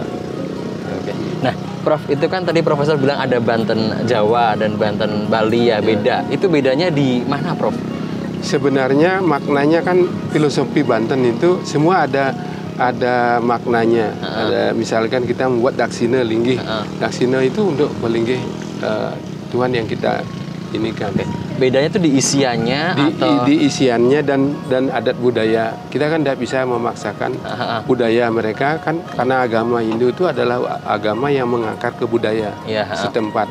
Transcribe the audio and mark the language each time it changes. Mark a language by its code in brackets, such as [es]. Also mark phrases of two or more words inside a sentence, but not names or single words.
[id] Nah, Prof, itu kan tadi Profesor bilang ada Banten Jawa dan Banten Bali ya, beda. Itu bedanya di mana, Prof? Sebenarnya maknanya kan filosofi Banten itu semua ada maknanya. Ada misalkan kita membuat daksina linggih. Daksina itu untuk melinggih Tuhan yang kita ini kan. Bedanya tuh di isiannya atau di isiannya dan adat budaya. Kita kan tidak bisa memaksakan budaya mereka kan, karena agama Hindu itu adalah agama yang mengakar ke budaya setempat.